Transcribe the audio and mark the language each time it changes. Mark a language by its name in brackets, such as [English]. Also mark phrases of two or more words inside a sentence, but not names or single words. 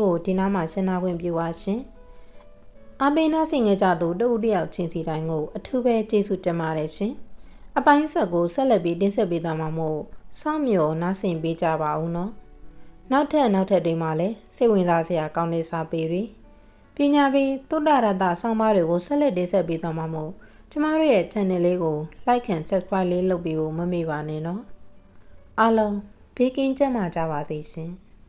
[Burmese] ကိုဒီနားမှာရှင်းနာခွင့်ပြုပါရှင်အပိနာဆင်ငယ်ကြသူတဦးတယောက်ချင်းစီတိုင်းကိုအထူးပဲကျေးဇူးတင်ပါတယ်ရှင်အပိုင်းဆက်ကိုဆက်လက်ပြီးတင်ဆက်ပေးသွားမှာမို့စောင့်မျှော်နားဆင်ပေးကြပါဦးနော်နောက်ထပ်တွေမှာလည်းစိတ်ဝင်စားစရာကောင်းတဲ့စာပေတွေပညာပေးသုတ္တရတဆောင်းပါးတွေကိုဆက်လက်တင်ဆက်ပေးသွားမှာမို့ကျမတို့ရဲ့ channel လေးကို [English] like and subscribe [Burmese] လေးလုပ်ပေးဖို့မမေ့ပါနဲ့နော်အားလုံးဘေးကင်းကျန်းမာကြပါစေရှင်